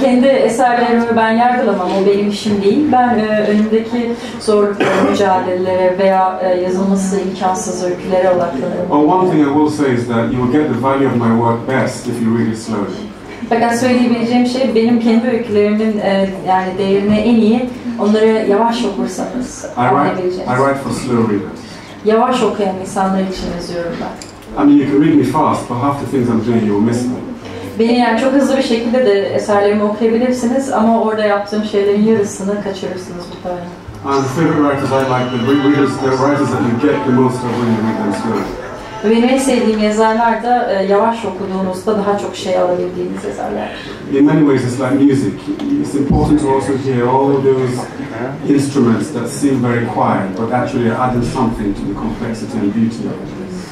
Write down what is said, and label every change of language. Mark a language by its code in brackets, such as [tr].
[tr] Kendi eserlerimi ben yargılamam, o benim işim değil. Ben önümdeki zorluklara, mücadelelere veya yazılması imkansız öykülere odaklanıyorum. [en] One thing I will say is that you will get the value of my work best if you read it slowly. [tr] Fakat söyleyebileceğim şey, benim kendi öykülerimin yani değerini en iyi onları yavaş okursanız anlayabileceğiniz. [en] I write for slow readers. [tr] Yavaş okuyan insanlar için yazıyorum ben. [en] I mean, you can read me fast, but half the things I'm doing, you'll miss them. [tr] Beni yani çok hızlı bir şekilde de eserlerimi okuyabilirsiniz ama orada yaptığım şeylerin yarısını kaçırırsınız muhtemelen. [en] And the favorite writers I like, the writers that you get the most of when you read them slowly. [tr] Benim en sevdiğim yazarlar da yavaş okuduğunuzda daha çok şey alabildiğiniz yazarlar. [en] In many ways, it's like music. It's important to also hear all of those instruments that seem very quiet, but actually are adding something to the complexity and beauty of it.